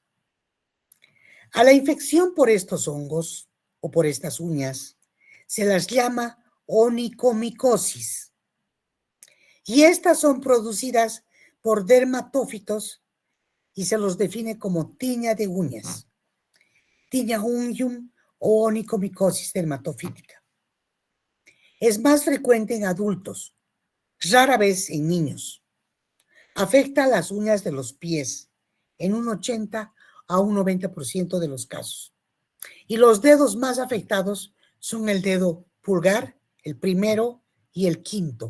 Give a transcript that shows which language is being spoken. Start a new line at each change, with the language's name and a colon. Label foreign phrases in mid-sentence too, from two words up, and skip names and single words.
Spanish: A la infección por estos hongos o por estas uñas se las llama onicomicosis. Y estas son producidas por dermatófitos y se los define como tiña de uñas, tiña unguium o onicomicosis dermatofítica. Es más frecuente en adultos, rara vez en niños. Afecta a las uñas de los pies en un 80 a un 90% de los casos. Y los dedos más afectados son el dedo pulgar, el primero y el quinto.